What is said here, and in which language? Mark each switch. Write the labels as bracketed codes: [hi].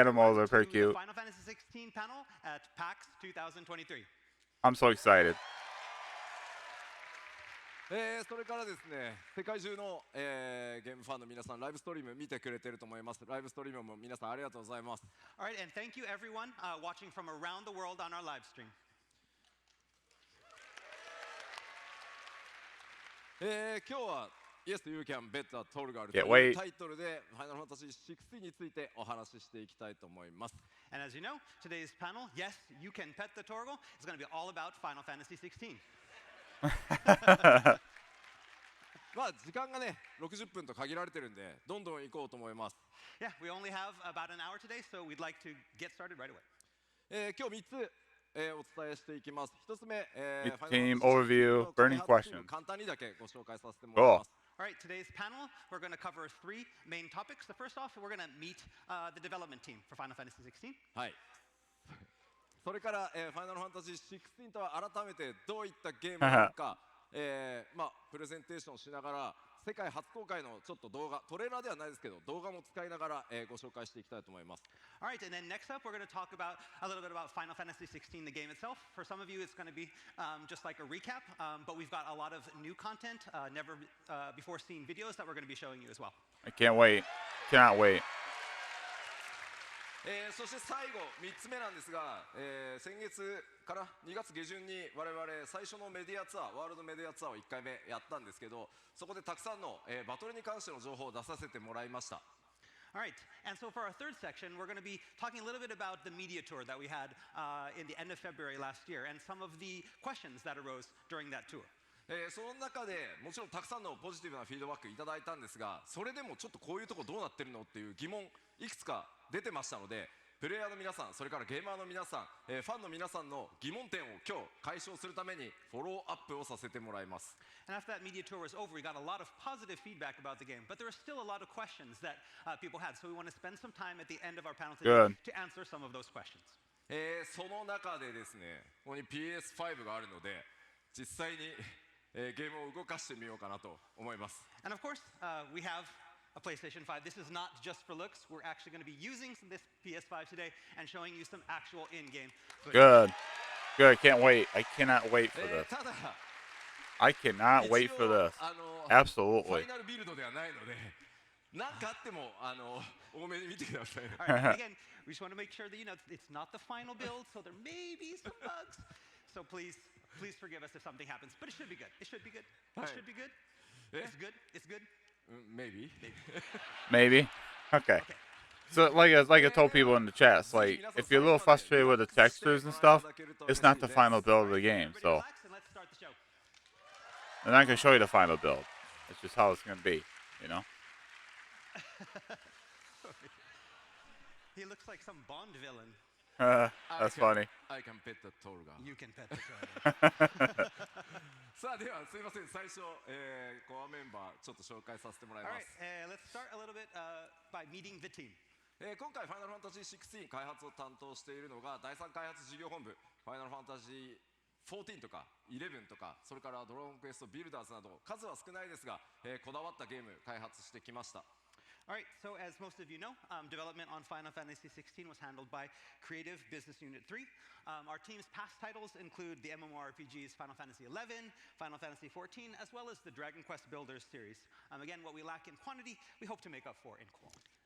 [en] animals everyone are pretty to the cute. Final Fantasy XVI panel at PAX 2023. I'm so excited. [ja] それからですね、世界中の、ゲームファンの皆さん、ライブストリーム見てくれてると思います。ライブストリームも皆さんありがとうございます。 [en] All right, and thank you everyone watching from around the world on our live stream. [ja] 今日は Yes, You Can Bet That Torgal と [en] Yeah, [ja] いうタイトルで Final Fantasy XVI についてお話ししていきたいと思います。 [en] And as you know, today's panel, Yes, You Can Pet the Torgal, is going to be all about Final Fantasy XVI. [ja] まあ時間がね60分と限られてるんでどんどん行こうと思います。 [en] Yeah, we only have about an hour today, so we'd like to get started right away. [ja] 今日3つ、お伝えしていきます。 1つ目、 [en] Team overview, burning questions. [ja] 簡単にだけご紹介させてもらいます。 [en] All right, today's panel, we're going to cover three main topics. The first off, we're going to meet the development team for Final Fantasy XVI. [ja] はい。それから、Final Fantasy XVI とは改めてどういったゲームなのか、まあプレゼンテーションしながら世界初公開のちょっと動画、トレーラーではないですけど動画も使いながら、ご紹介していきたいと思います。 [en] All right, and then next up, we're going to talk about a little bit about Final Fantasy XVI, the game itself. For some of you, it's going to be just like a recap, but we've got a lot of new content, never before seen videos that we're going to be showing you as well. I can't wait. Cannot wait. [ja] そして最後3つ目なんですが、先月から2月下旬に我々最初のメディアツアーワールドメディアツアーを1回目やったんですけどそこでたくさんの、バトルに関しての情報を出させてもらいました。 [en] All right, and so for our third section, we're going to be talking a little bit about the media tour that we had in the end of February last year and some of the questions that arose during that tour. [ja] その中でもちろんたくさんのポジティブなフィードバックいただいたんですがそれでもちょっとこういうとこどうなってるのっていう疑問いくつか出てましたのでプレイヤーの皆さんそれからゲーマーの皆さん、ファンの皆さんの疑問点を今日解消するためにフォローアップをさせてもらいます。 [en] And after that media tour was over, we got a lot of positive feedback about the game, but there are still a lot of questions that people had. So we want to spend some time at the end of our panel today to answer some of those questions. [ja] その中でですねここに PS5 があるので実際に、ゲームを動かしてみようかなと思います。 [en] And of course, we have a PlayStation 5. This is not just for looks. We're actually going to be using this PS5 today and showing you some actual in-game footage. Good. Good. Can't wait. I cannot wait for this. [ja] ただ [en] I cannot wait for this. [ja] フ [en] Absolutely. [ja] ァイナルビルドではないので何かあっても多めに見てください。 [en] All right, again, we just want to make sure that you know it's not the final build, so there may be some bugs. So please forgive us if something happens, but it should be good. It should be good. It should be good. It's good. It's good. Maybe. Maybe. Okay. So like I told people in the chat, it's like if you're a little frustrated with the textures and stuff, it's not the final build of the game. So Relax and let's start the show. I'm not gonna show you the final build. It's just how it's gonna be, you know. He looks like some Bond villain. That's funny. I can pet the Torgal. You can pet the dragon. [ja] さあではすいません最初、コアメンバーちょっと紹介させてもらい [en] All [ja] ま [en] right, [ja] す。 [en] let's start a little bit by meeting the team. [ja] 今回ファイナルファンタジー16開発を担当しているのが第3開発事業本部、ファイナルファンタジー14とか11とか、それからドラゴンクエストビルダーズなど数は少ないですが、こだわったゲーム開発してきました。 [en] All right, so as most of you know, development on Final Fantasy XVI was handled by Creative Business Unit 3. Our team's past titles include the MMORPGs Final Fantasy XI, Final Fantasy XIV, as well as the Dragon Quest Builders series. Again, what we lack in quantity, we hope to make up for in quality.